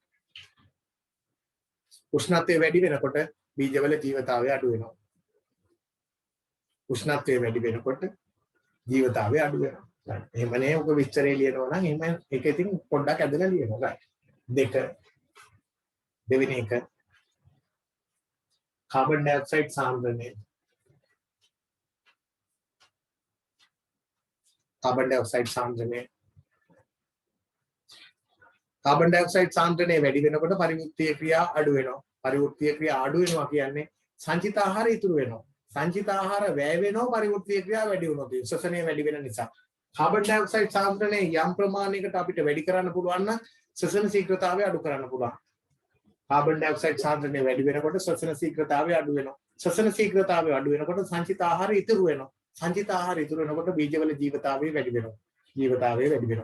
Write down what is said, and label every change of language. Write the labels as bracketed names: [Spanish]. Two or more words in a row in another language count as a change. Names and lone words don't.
[Sinhala] උෂ්ණත්වය වැඩි වෙනකොට බීජවල ජීවිතාවය අඩු වෙනවා. උෂ්ණත්වය වැඩි වෙනකොට ජීවිතාවය අඩු වෙනවා. එහෙමනේ ඔක විස්තරේ ලියනවා නම් එහෙම ඒක ඉතින් පොඩ්ඩක් ඇදලා ලියනවා. දෙක දෙවෙනි එක [English] carbon dioxide [Sinhala] सांद्रණය. [English] carbon dioxide सांद्रණය. carbon dioxide [Sinhala] सांद्‍රණය වැඩි වෙනකොට පරිවෘත්තීය ක්‍රියා අඩු වෙනවා. පරිවෘත්තීය ක්‍රියා අඩු වෙනවා කියන්නේ සංචිත ආහාර ඉතුරු වෙනවා. සංචිත ආහාර වැය වෙනවා පරිවෘත්තීය ක්‍රියා වැඩි වුණොත්. ශ්වසනය වැඩි වෙන නිසා. [English] carbon dioxide [Sinhala] सांद्‍රණය යම් ප්‍රමාණයකට අපිට වැඩි කරන්න පුළුවන් නම් ශ්වසන ශීඝ්‍රතාවය අඩු කරන්න පුළුවන්. කාබන් ඩයොක්සයිඩ් සාන්ද්‍රණය වැඩි වෙනකොට ශ්වසන ශීඝ්‍රතාවය අඩු වෙනවා. ශ්වසන ශීඝ්‍රතාවය අඩු වෙනකොට සංචිත ආහාර ඉතුරු වෙනවා. සංචිත ආහාර ඉතුරු වෙනකොට බීජවල ජීවිතාවය වැඩි වෙනවා. ජීවිතාවය වැඩි වෙනවා.